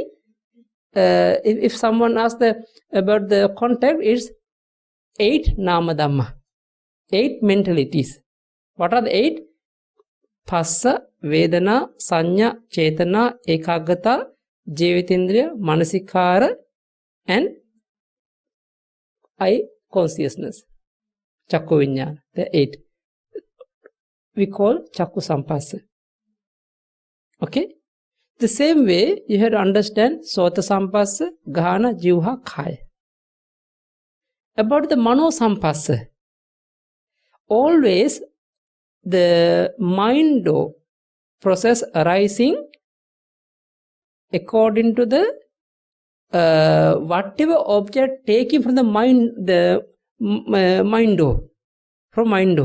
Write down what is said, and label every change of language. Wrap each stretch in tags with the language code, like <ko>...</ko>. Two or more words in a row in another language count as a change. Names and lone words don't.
<en>If someone asks about the contact, it's 8</en> <pi>nama dhamma,</pi> <en>8 mentalities. What are the 8?</en> <pi>Phassa, Vedana, Sanya, Chetana, Ekaggata, Jivitindriya, Manasikara,</pi> <en>and I consciousness.</en> <pi>Chakku viññāna,</pi> <en>the 8. We call</en> <pi>chakku sampassa.</pi> <en>Okay? The same way, you have to understand</en> <pi>Sota Sampassa, Ghana, Jivha, Kaya.</pi> <en>About the</en> <pi>Mano Sampassa,</pi> <en>always the mind process arising according to the whatever object taken from the mind, the from mind.</en>